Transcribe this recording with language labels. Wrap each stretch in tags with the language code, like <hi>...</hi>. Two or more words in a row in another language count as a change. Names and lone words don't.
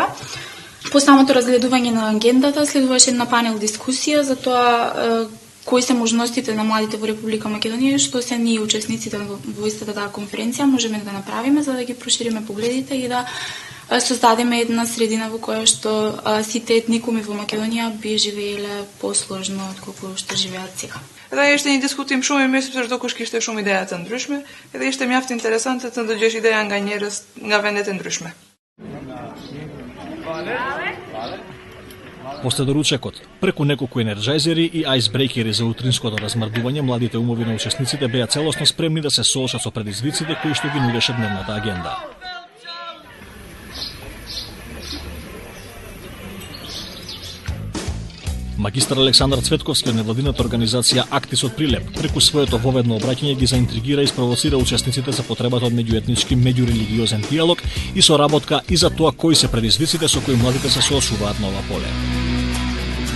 <mk>По самото разгледување на агендата следуваше една панел дискусија за тоа кои се можностите на младите во Република Македонија, што се ние учесниците во истата таа конференција можеме да направиме за да ги прошириме погледите и да создадеме една средина во која што сите етникуми во Македонија би живееле посложно отколку што живеат сега.</mk> <sq>Edhe ishte një diskutim shumë i mirë sepse çdo kush kishte shumë ideja të ndryshme, edhe ishte mjaft interesante të ndëgjesh ideja nga njerëz nga vende të ndryshme.</sq> <mk>После доручекот, преку неколку енерджајзери и ајсбрейкери за утринското размрдување, младите умови на учесниците беа целосно спремни да се соочат со предизвиците кои што ги нудеше дневната агенда. Магистар Александар Цветковски од невладината организација Актис од Прилеп преку своето воведно обраќање ги заинтригира и спровоцира учесниците за потребата од меѓуетнички, меѓурелигиозен диалог и соработка и за тоа кои се предизвиците со кои младите се соочуваат на ова поле.</mk>